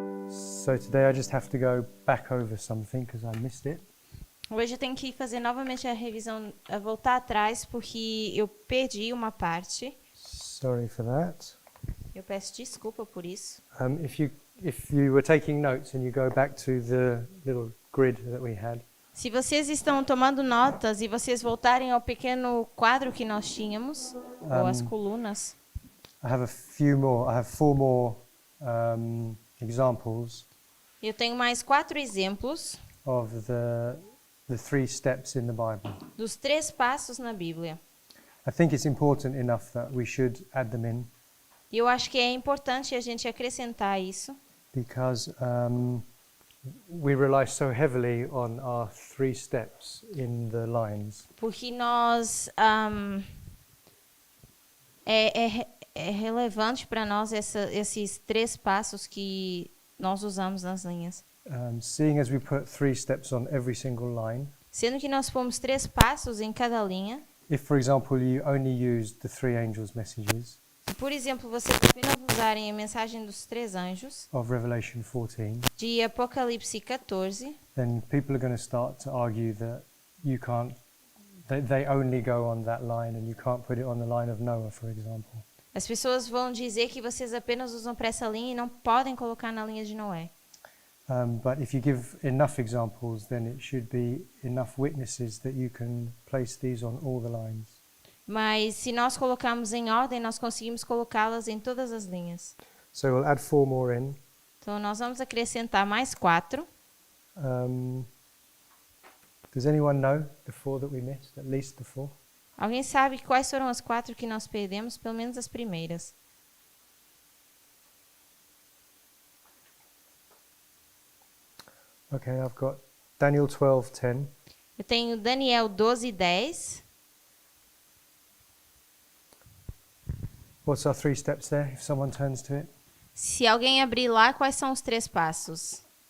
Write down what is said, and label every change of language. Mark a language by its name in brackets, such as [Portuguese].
[English] So today I just have to go back over something because I missed it. [Portuguese] Hoje eu tenho que fazer novamente a revisão, a voltar atrás, porque eu perdi uma parte. [English] Sorry for that. [Portuguese] Eu peço desculpa por isso. [English] If you were taking notes and you go back to the little grid that we had, [Portuguese] Se vocês estão tomando notas e vocês voltarem ao pequeno quadro que nós tínhamos, ou as colunas, [English] I have I have 4 more examples [Portuguese] eu tenho mais 4 exemplos [English] of the 3 steps in the Bible. [Portuguese] dos 3 passos na Bíblia. [English] I think it's important enough that we should add them in [Portuguese] E eu acho que é importante a gente acrescentar isso, [English] because we rely so heavily on our 3 steps in the lines. [Portuguese] porque nós é relevante para nós esses 3 passos que nós usamos nas linhas. [English] Seeing as we put 3 steps on every single line, [Portuguese] Sendo que nós pomos 3 passos em cada linha, [English] if, for example, you only used the 3 angels' messages [Portuguese] se, por exemplo, vocês apenas usarem a mensagem dos 3 anjos [English] of Revelation 14, [Portuguese] de Apocalipse 14, [English] then people are going to start to argue that you can't, they only go on that line and you can't put it on the line of Noah, for example. [Portuguese] as pessoas vão dizer que vocês apenas usam para essa linha e não podem colocar na linha de Noé. [English] But if you give enough examples, then it should be enough witnesses that you can place these on all the lines. [Portuguese] Mas se nós colocarmos em ordem, nós conseguimos colocá-las em todas as linhas. [English] So we'll add 4 more in. [Portuguese] Então nós vamos acrescentar mais 4. [English] Does anyone know the 4 that we missed? At least the 4? [Portuguese] Alguém sabe quais foram as 4 que nós perdemos? Pelo menos as primeiras. [English] Okay, I've got Daniel 12:10. [Portuguese] Eu tenho Daniel 12:10. [English] What's our 3 steps there, if someone turns to it? [Portuguese] Se alguém abrir lá, quais são os 3 passos?